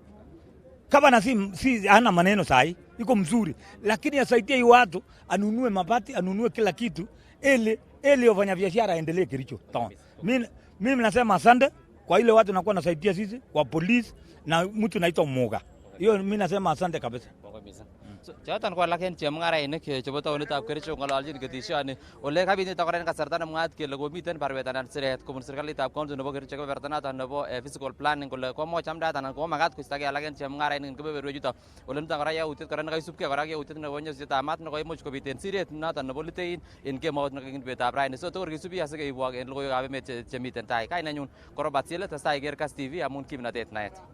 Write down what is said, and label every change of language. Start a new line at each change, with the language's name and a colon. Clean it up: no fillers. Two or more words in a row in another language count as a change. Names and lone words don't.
Swahili: Kama na si hana maneno sahi, iko mzuri. Lakini asaidie hii watu, anunue mabati, anunue kila kitu, ili wafanya biashara aendelee Kericho town. Mimi nasema asante kwa ile watu nakuwa nasaidia sisi, kwa polisi na mtu naitwa Moga. Hiyo mimi nasema asante kabisa.
Kalenjin: Choton ko alak en chemung'arainik chebo taonitab Kericho ng'ololjin ketishoni ole kabit nito kora en kasarta nemwaat kele komiten barwet anan siret kobun serkalitab county nebo Kericho kebeberta noton nebo
English: physical planning
Kalenjin: kole komo chamdaat anan komo makat koistogei alak en chemung'arainik en kebeberwechuto. Ole niton kora yautiet kora nekaisubgei kora yautiet nebo nyosutietab maat nekoimuch kobit en siret noton nebo Litein en kemout nekakingit betab raini. So tokor kisubi asikeibwok en logoiwekab emet chemiten tai. Kainenyun ko Robert Siele, testai iker Kass TV amun kimnatet naet.